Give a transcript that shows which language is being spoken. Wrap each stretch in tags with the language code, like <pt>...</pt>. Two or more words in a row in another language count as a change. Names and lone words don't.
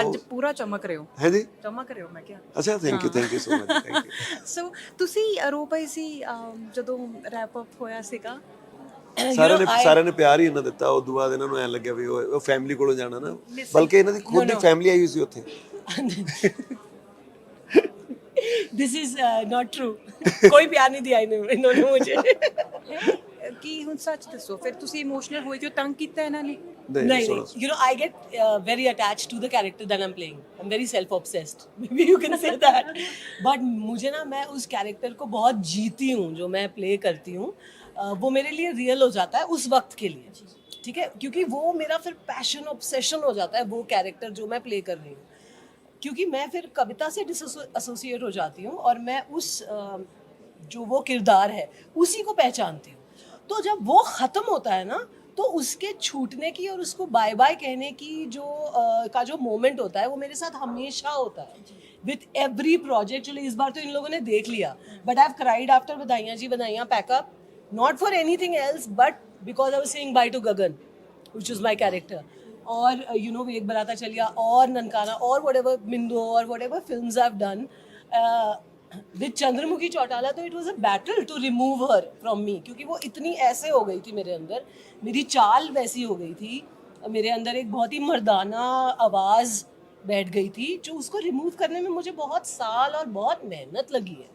<pa>ਅੱਜ ਪੂਰਾ ਚਮਕ ਰਹੇ ਹੋ. ਹੈ ਜੀ, ਚਮਕ ਰਹੇ ਹੋ ਮੈਂ ਕਿਹਾ.</pa> <en>ਅੱਛਾ, thank you so much, thank you.</en> <pa>ਸੋ ਤੁਸੀਂ ਰੋ ਪਏ ਸੀ ਜਦੋਂ</pa> <en>wrap up</en> <pa>ਹੋਇਆ ਸੀਗਾ? ਸਾਰਿਆਂ ਨੇ ਪਿਆਰ ਹੀ ਇਹਨਾਂ ਦਿੱਤਾ. ਉਸ ਤੋਂ ਬਾਅਦ ਇਹਨਾਂ ਨੂੰ ਐਂ ਲੱਗਿਆ ਵੀ ਉਹ ਫੈਮਿਲੀ ਕੋਲੋਂ ਜਾਣਾ ਨਾ, ਬਲਕਿ ਇਹਨਾਂ ਦੀ ਖੁਦ ਦੀ ਫੈਮਿਲੀ ਆਈ ਹੋਈ ਸੀ ਉੱਥੇ.</pa> <en>This is not true.</en> <pa>ਕੋਈ ਪਿਆਰ ਨਹੀਂ ਦਿਆ ਇਹਨਾਂ ਨੇ ਮੁਝੇ. ਕੀ ਹੁਣ ਸੱਚ ਦੱਸੋ, ਫਿਰ ਤੁਸੀਂ ਇਮੋਸ਼ਨਲ ਹੋਏ ਕਿਉਂ, ਤੰਗ ਕੀਤਾ ਇਹਨਾਂ ਨੇ?</pa> <hi>नहीं,</hi> <en>you know, I get very attached to the character that I'm playing. I'm very self-obsessed. Maybe you can say that. But</en> <hi>मुझे ना, मैं उस कैरेक्टर को बहुत जीती हूँ जो मैं प्ले करती हूँ. वो मेरे लिए रियल हो जाता है उस वक्त के लिए, ठीक है, क्योंकि वो मेरा फिर</hi> <en>passion obsession</en> <hi>हो जाता है वो कैरेक्टर जो मैं प्ले कर रही हूँ. क्योंकि मैं फिर कविता से डिसोसिएट हो जाती हूँ और मैं उस जो वो किरदार है उसी को पहचानती हूँ. तो जब वो ख़त्म होता है ना, तो उसके छूटने की और उसको</hi> <en>bye bye</en> <hi>कहने की का जो मोमेंट होता है वो मेरे साथ हमेशा होता है</hi> <en>with every project.</en> <hi>चलो इस बार तो इन लोगों ने देख लिया,</hi> <en>but I have cried after</en> <hi>बधाइयाँ जी बधाइयाँ पैकअप,</hi> <en>not for anything else but because I was saying bye to Gagan which is my character. और you know एक बराता चलिया और ननकाना और व्हाटएवर मिंदो और whatever films I have done with चंद्रमुखी चौटाला.</en> <hi>तो</hi> <en>it was a battle to remove her from me,</en> <hi>क्योंकि वो इतनी ऐसे हो गई थी मेरे अंदर, मेरी चाल वैसी हो गई थी, मेरे अंदर एक बहुत ही मर्दाना आवाज़ बैठ गई थी जो उसको रिमूव करने में मुझे बहुत साल और बहुत मेहनत लगी है.</hi>